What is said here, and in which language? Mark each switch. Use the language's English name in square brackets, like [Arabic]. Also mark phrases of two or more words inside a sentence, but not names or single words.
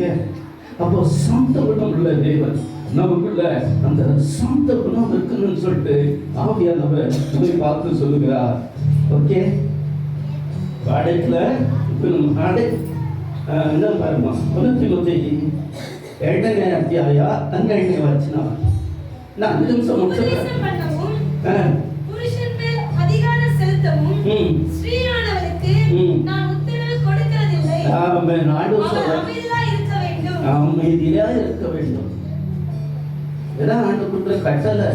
[Tamil] அப்போ சாந்த குணம் உள்ள தேவன் நமக்குள்ள அந்த சாந்த குணம் இருக்கணும்னு சொல்லிட்டு ஆவியானவர் இதை பார்த்து சொல்லுகிறார். ஓகே, பாடத்துல இப்ப நம்ம பாட என்ன பாருமா, 2 [Kannada] ಅಧ್ಯಾಯ 12ನೇ ವಚನ. [Tamil] நான் 5 நிமிஷம் முடிச்சிடுறேன். புருஷன் மேல் அதிகாரம் செலுத்தவும் ஸ்ரீயானவருக்கு நான் உத்தரவு கொடுக்கிறதில்லை. ஆமென். ஆண்டவர் சொல்றார், அமைதியா இருக்க வேண்டும். இதான் ஆண்டவருடைய கட்டளை.